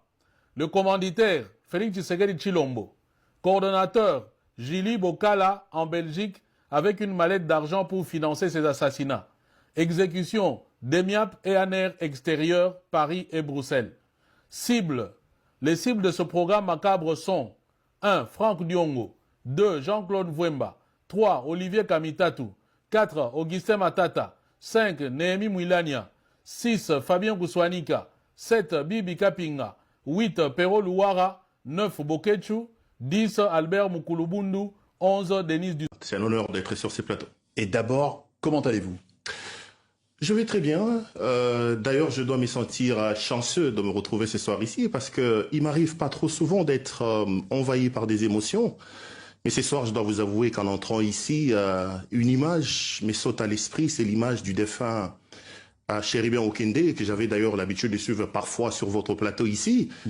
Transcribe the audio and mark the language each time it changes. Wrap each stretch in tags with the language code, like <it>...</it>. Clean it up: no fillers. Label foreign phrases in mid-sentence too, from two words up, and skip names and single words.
<fr>Le commanditaire Félix Tshisekedi Tshilombo, coordonnateur Jili Bokala en Belgique avec une mallette d'argent pour financer ses assassinats. Exécution d'EMIAP et ANER extérieur, Paris et Bruxelles. Cibles. Les cibles de ce programme macabre sont 1. Franck Diongo, 2. Jean-Claude Vwemba, 3. Olivier Kamitatu, 4. Augustin Matata, 5. Néhémie Mouilania, 6. Fabien Kouswanika, 7. Bibi Kapinga, 8. Pero Louara, 9. Bokechu, 10. Albert Moukoulubundu, 11. Denise Du. C'est un honneur d'être sur ces plateaux. Et d'abord, comment allez-vous? Je vais très bien. D'ailleurs, je dois me sentir chanceux de me retrouver ce soir ici parce que il m'arrive pas trop souvent d'être envahi par des émotions. Mais ce soir, je dois vous avouer qu'en entrant ici, une image me saute à l'esprit, c'est l'image du défunt Chéribien Okende, que j'avais d'ailleurs l'habitude de suivre parfois sur votre plateau ici.</fr>